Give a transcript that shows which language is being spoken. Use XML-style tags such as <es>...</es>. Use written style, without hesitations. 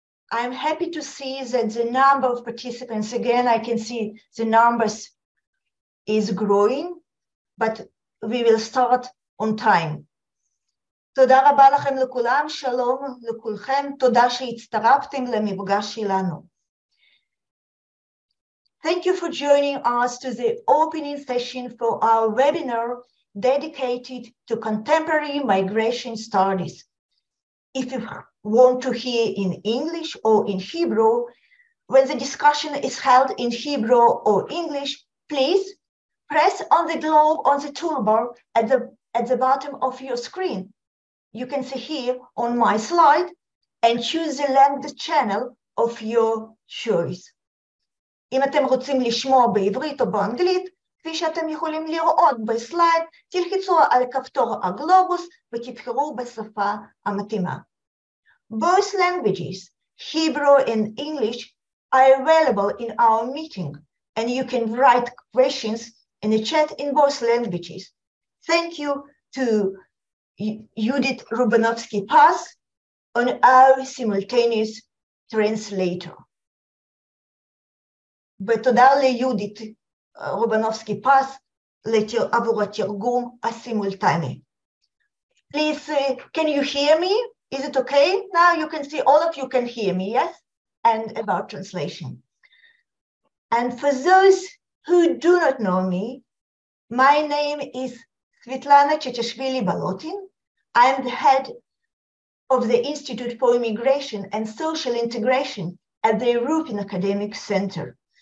<en>I'm happy to see that the number of participants, again, I can see the numbers is growing, but we will start on time.</en> <he>תודה רבה לכם לכולם, שלום לכולכם, תודה שהצטרפתם למפגש שלנו.</he> <en>Thank you for joining us to the opening session for our webinar dedicated to contemporary migration studies. If you want to hear in English or in Hebrew, when the discussion is held in Hebrew or English, please press on the globe on the toolbar at the bottom of your screen. You can see here on my slide and choose the language channel of your choice.</en> <he>אם אתם רוצים לשמוע בעברית או באנגלית, כפי שאתם יכולים לראות בסלייד, תלחצו על כפתור הגלובוס ותבחרו בשפה המתאימה.</he> <en>Both languages, Hebrew and English, are available in our meeting, and you can write questions in the chat in both languages. Thank you to Judith Rubanovsky-Pass on our simultaneous translator.</en> <he>ותודה ליהודית רובנובסקי פס עבור התרגום הסימולטני.</he> <en>Please, can you hear me? Is it okay? Now you can see, all of you can hear me, yes? And about translation. And for those who do not know me, my name is Chachashvili-Bolotin. I'm the head of the Institute for Immigration and Social Integration at the European Academic Center.</en>